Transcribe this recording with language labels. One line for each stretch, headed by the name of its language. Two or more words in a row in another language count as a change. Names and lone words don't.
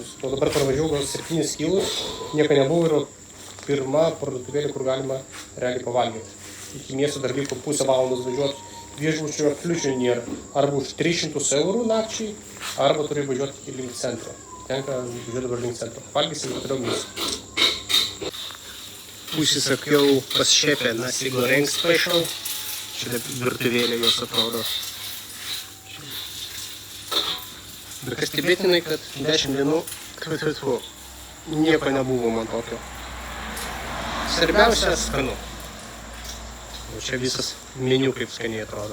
Lithuanian: O dabar pravažiavau gal 7 kilus, nieko nebuvo ir pirma parduotuvėlė, kur galima realiai pavalgyti. Iki miesto dar liko pusę valandos važiuoti. Viešbučio kliučių nėra. Arba už 300 eurų nakčiai, arba turi važiuoti iki link centro. Tenka važiuoti dabar link centro. Valgysim ir toliau mėsų. Užsisakiau pas šefę nasi goreng special. Čia taip virtuvėlė jos atrodo. Bet kas stebėtinai, kad 10 dienų nieko nebuvo man tokio. Svarbiausia skanu. O čia visas meniu kaip skaniai atrodo.